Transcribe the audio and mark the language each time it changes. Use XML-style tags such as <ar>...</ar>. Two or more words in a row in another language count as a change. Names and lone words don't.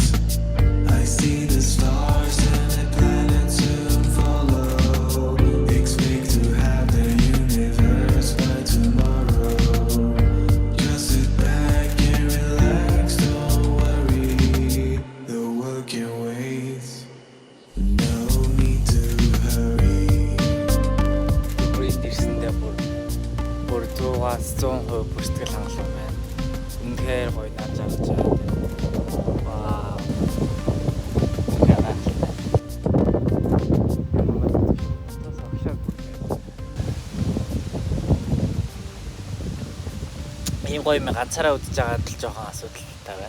<en>I see the stars and the planets soon follow. Expect to have the universe by tomorrow. Just sit back and relax, don't worry. The world can wait. No need to hurry.</en> <mn>Бүрийд ирсэндээ бүр 100-аас 100% бүртгэл хангалуун байна. Үнэхээр гоё наад жаргаж байгаа. Вау. Ийм гоё юм ганцаараа үдэж байгаад л жоохон асуудалтай байна.</mn>